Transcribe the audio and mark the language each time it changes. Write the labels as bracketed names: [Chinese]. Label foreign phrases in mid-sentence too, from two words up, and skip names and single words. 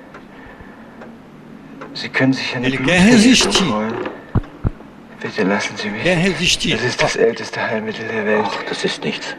[German] Sie können sich eine [Portuguese] Ele quer resistir. [German] holen. Bitte lassen Sie mich. [Portuguese] Quer resistir. [German] Das ist das älteste Heilmittel der Welt. Ach, das ist nichts.